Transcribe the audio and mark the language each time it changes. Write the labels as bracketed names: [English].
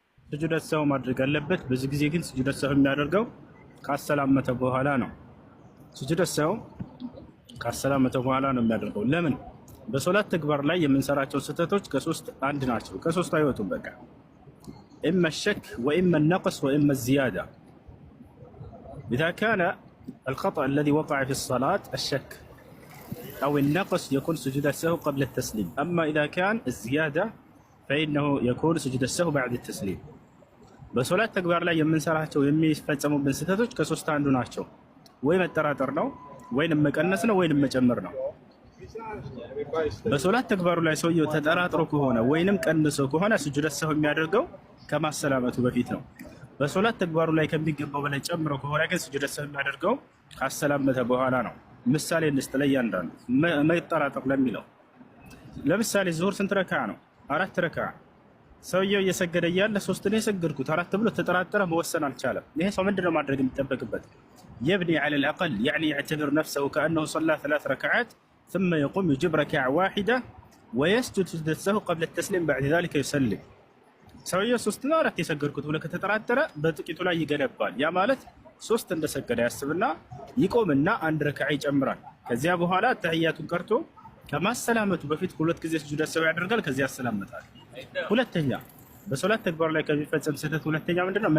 [Amharic] ስጁድ ሰው ማድረግ አለበት። በዚህ ጊዜ ግን ስጁድ ሰው የሚያደርገው ካሰላመተ በኋላ ነው። ስጁድ ሰው ካሰላመተ በኋላ ነው የሚያደርገው። ለምን? በሶላት ተግባር ላይ የምንሰራቸው ስህተቶች ከሶስት አንድ ናቸው። ከሶስት አይወጡም። በቃ [Arabic] إما الشك وإما النقص وإما الزيادة. إذا كان الخطأ الذي وقع في الصلاة الشك أو النقص يكون سجود السهو قبل التسليم. أما إذا كان الزيادة فإنه يكون سجود السهو بعد التسليم. [Amharic] በሶላት ተግባር ላይ የምንሰራቸው የሚፈጸሙብን ስህተቶች ከሶስት አንዱ ናቸው። ወይ መጠራጠር ነው፣ ወይንም መቀነስ ነው፣ ወይንም መጨመር ነው። በሶላት ተግባሩ ላይ ሰውየው ተጠራጥሮ ከሆነ ወይንም ቀንሶ ከሆነ ስጁድ ሰህው የሚያደርገው ከማሰላመቱ በፊት ነው። በሶላት ተግባሩ ላይ ከሚገባው በላይ ጨምሮ ከሆነ ግን ስጁድ ሰህው የሚያደርገው ካሰላመተ በኋላ ነው። ምሳሌ እንስጥ ለእያንዳንዱ መጠራጠር ለሚለው። ለምሳሌ ዙሁር ስንት ረካ ነው? 4 ረካ። ሰውየው እየሰገደ እያለ 3 ነው የሰገድኩት 4 ብሎ ተጠራጠረ፣ መወሰን አልቻለም። ይሄ ሰው ምንድነው ማድረግ የሚጠበቅበት? [Arabic] يبني على الأقل يعني يعتبر نفسه كأنه صلى 3 ركعات ثم يقوم يجيب ركعة واحدة ويسجد سجدة السهو قبل التسليم بعد ذلك يسلم. [Amharic] ሰውየው 3 ነው 4 የሰገድኩት ብሎ ከተጠራጠረ በጥቂቱ ላይ ይገነባል። ያ ማለት 3 እንደሰገደ ያስብና ይቆምና 1 ረካዓ ይጨምራል። ከዚያ በኋላ ተህያቱን ቀርቶ ከማሰላመቱ በፊት 2 ጊዜ ስጁድ ሰህው ያደርጋል። ከዚያ ያሰላምታል። ሁለተኛ በሶላት ተግባር ላይ ከሚፈጸም ስህተት ሁለተኛ ምንድነው?